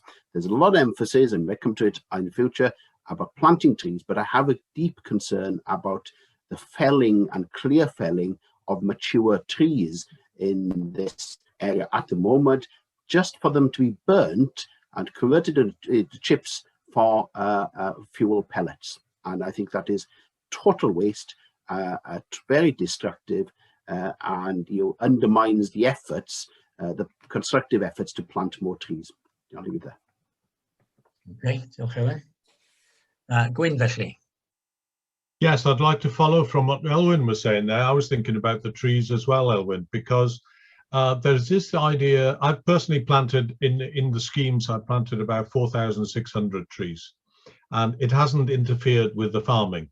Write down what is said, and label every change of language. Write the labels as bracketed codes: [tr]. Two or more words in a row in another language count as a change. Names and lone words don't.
[en] There's a lot of emphasis, and we'll come to it in the future, about planting trees, but I have a deep concern about the felling and clear felling of mature trees in this area at the moment, just for them to be burnt and converted into chips for fuel pellets. And I think that is total waste, very destructive, and undermines the efforts, the constructive efforts to plant more trees. I'll leave it there. [cy] Okay, diolch Elwyn. Gwyn, felly. [en] Yes, I'd like to follow from what Elwyn was saying there. I was thinking about the trees as well, Elwyn, because there's this idea. I've personally planted in the schemes, I planted about 4,600 trees, and it hasn't interfered with the farming.